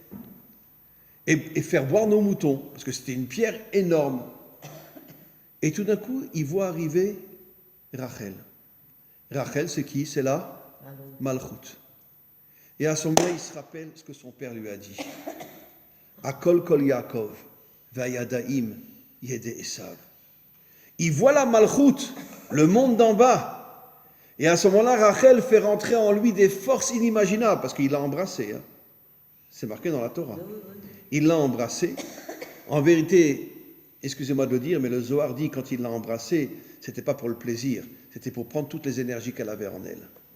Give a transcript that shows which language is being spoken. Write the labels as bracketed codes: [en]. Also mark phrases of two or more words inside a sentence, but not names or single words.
[fr] Et faire boire nos moutons, parce que c'était une pierre énorme. Et tout d'un coup, il voit arriver Rachel. Rachel, c'est qui? C'est la Malchut. Et à ce moment-là, il se rappelle ce que son père lui a dit. [he] הקול קול יעקב, והידיים ידי עשו. [fr] Il voit la Malchut, le monde d'en bas. Et à ce moment-là, Rachel fait rentrer en lui des forces inimaginables, parce qu'il l'a embrassé. Hein. C'est marqué dans la Torah. Il l'a embrassé. En vérité, excusez-moi de le dire, mais le Zohar dit quand il l'a embrassé, c'était pas pour le plaisir, c'était pour prendre toutes les énergies qu'elle avait en elle.